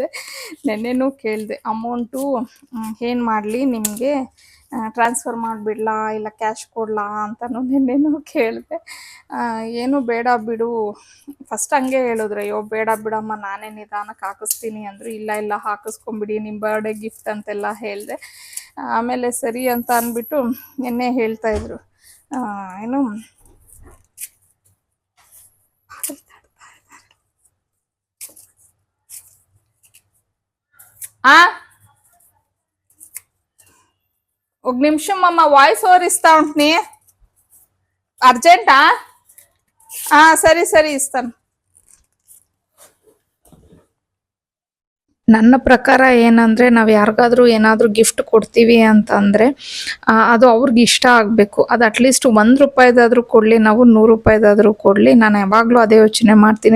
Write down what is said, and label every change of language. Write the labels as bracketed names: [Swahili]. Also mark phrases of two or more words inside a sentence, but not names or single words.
[Kannada] ನೆನ್ನೆನೂ ಕೇಳಿದೆ, ಅಮೌಂಟು ಏನು ಮಾಡಲಿ ನಿಮಗೆ, ಟ್ರಾನ್ಸ್ಫರ್ ಮಾಡಿಬಿಡ್ಲಾ ಇಲ್ಲ ಕ್ಯಾಶ್ ಕೊಡಲಾ ಅಂತಲೂ ನೆನ್ನೆನೂ ಕೇಳಿದೆ. ಏನು ಬೇಡ ಬಿಡು, ಫಸ್ಟ್ ಹಂಗೆ ಹೇಳಿದ್ರು, ಅಯ್ಯೋ ಬೇಡ ಬಿಡಮ್ಮ ನಾನೇ ನಿಧಾನಕ್ಕೆ ಹಾಕಿಸ್ತೀನಿ ಅಂದರು. ಇಲ್ಲ ಹಾಕಿಸ್ಕೊಂಬಿಡಿ, ನಿಮ್ಮ [English] birthday gift [Kannada] ಅಂತೆಲ್ಲ ಹೇಳಿದೆ. ಆಮೇಲೆ ಸರಿ ಅಂತ ಅಂದ್ಬಿಟ್ಟು ನಿನ್ನೆ ಹೇಳ್ತಾಯಿದ್ರು, ಏನು [Telugu] ఒక నిమిషం అమ్మ [English] voice over [Telugu] ఇస్తా ఉంటుని అర్జెంటా సరే ఇస్తాను. [Kannada] ನನ್ನ ಪ್ರಕಾರ ಏನಂದರೆ, ನಾವು ಯಾರಿಗಾದ್ರೂ ಏನಾದರೂ ಗಿಫ್ಟ್ ಕೊಡ್ತೀವಿ ಅಂತಂದರೆ ಅದು ಅವ್ರಿಗೆ ಇಷ್ಟ ಆಗಬೇಕು. ಅದು ಅಟ್ಲೀಸ್ಟ್ ₹1 ಕೊಡಲಿ, ನಾವು ₹100 ಕೊಡಲಿ, ನಾನು ಯಾವಾಗಲೂ ಅದೇ ಯೋಚನೆ ಮಾಡ್ತೀನಿ.